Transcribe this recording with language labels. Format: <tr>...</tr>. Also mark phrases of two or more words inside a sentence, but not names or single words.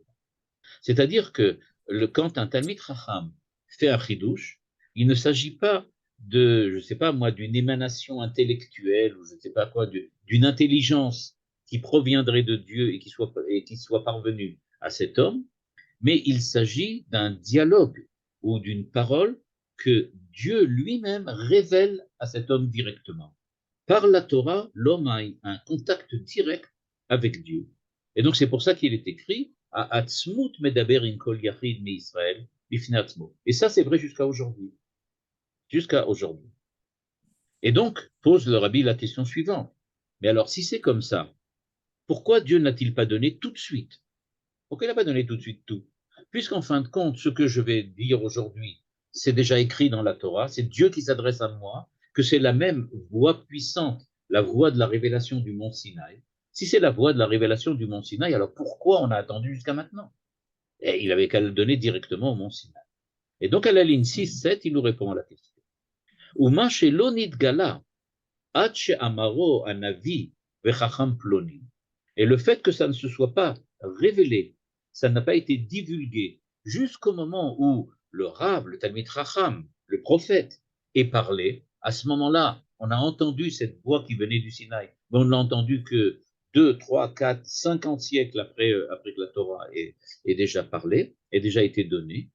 <fr>C'est-à-dire que quand un</fr> <he>תלמיד חכם</he> <fr>fait un chidouche, il ne s'agit pas de, je ne sais pas moi, d'une émanation intellectuelle ou je ne sais pas quoi, d'une intelligence qui proviendrait de Dieu et qui soit parvenue à cet homme, mais il s'agit d'un dialogue ou d'une parole que Dieu lui-même révèle à cet homme directement. Par la Torah, l'homme a un contact direct avec Dieu. Et donc c'est pour ça qu'il est écrit à</fr> <he>עצמות מדבר עם כל יחיד מישראל בפני עצמו.</he> <fr>Et ça c'est vrai jusqu'à aujourd'hui. Jusqu'à aujourd'hui. Et donc pose le Rabbi la question suivante. Mais alors si c'est comme ça, pourquoi Dieu n'a-t-il pas donné tout de suite? Pourquoi il n'a pas donné tout de suite tout? Puisqu'en fin de compte, ce que je vais dire aujourd'hui, c'est déjà écrit dans la Torah, c'est Dieu qui s'adresse à moi, que c'est la même voix puissante, la voix de la révélation du mont Sinaï. Si c'est la voix de la révélation du mont Sinaï, alors pourquoi on a attendu jusqu'à maintenant? Et il avait qu'à le donner directement au mont Sinaï. Et donc à la ligne 6-7, il nous répond à la question.</fr> <he>ומה שלא נתגלה, עד אמרו הנביא וחכם פלוני.</he> <fr>Et le fait que ça ne se soit pas révélé, ça n'a pas été divulgué jusqu'au moment où le Rav, le</fr> <he>תלמיד חכם,</he> <fr>le prophète, est parlé, à ce moment-là, on a entendu cette voix qui venait du Sinaï, mais on ne l'a entendu que 2, 3, 4, 50 siècles après que la Torah est déjà parlée, ait déjà été donnée.</fr>